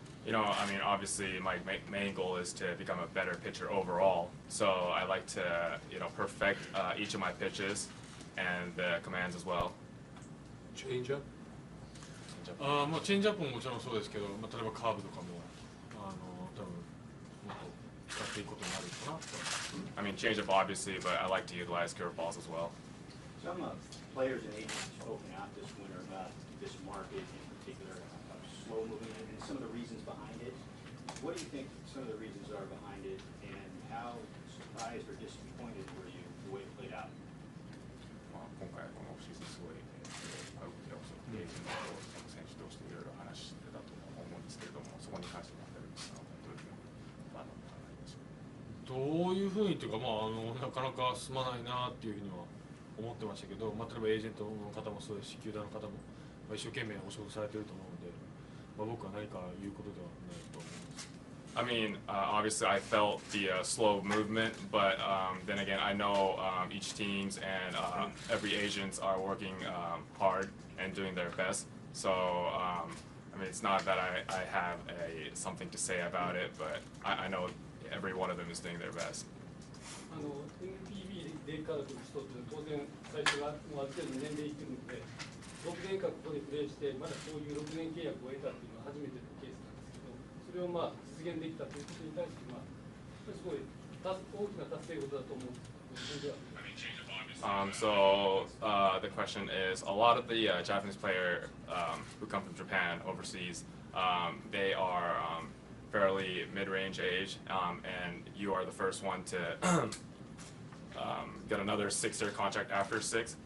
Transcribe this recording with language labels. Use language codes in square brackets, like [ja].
[en] I mean, obviously, my main goal is to become a better pitcher overall. So I like to, perfect each of my pitches and the commands as well. Change up? [ja] チェンジアップももちろんそうですけど、例えばカーブとかも多分もっと使っていくことになるかなと。 [en] I mean, change up obviously, but I like to utilize curveballs as well. Some players and agents have spoken out this winter about this market in particular, slow moving, and some of the reasons behind it. What do you think some of the reasons are behind it, and how surprised or disappointed were you the way it played out? [ja] 今回このオフシーズンすごい、エージェントと選手同士でいろいろ話してたと思うんですけれども、そこに関してはどういうふうに考えましょう。どういうふうにというか、なかなか進まないなっていうふうには思ってましたけど、例えばエージェントの方もそうですし、球団の方も一生懸命お仕事されていると思うので、僕は何か言うことではないと思います。 [en] I mean, obviously, I felt the slow movement, but then again, I know each teams and every agents are working hard and doing their best. So, I mean, it's not that I have something to say about it, but I know every one of them is doing their best. [ja] NPB でカードの人って当然最初はもうある程度年齢いってるので、6年間ここでプレーしてまだそういう6年契約を得たっていうのは初めてのケースなんですけど、それを実現できたということに対してすごい大きな達成事だと思うんですけど。 [en] So the question is, a lot of the Japanese players who come from Japan overseas, they are fairly mid-range age, and you are the first one to get another 6-year contract after 6.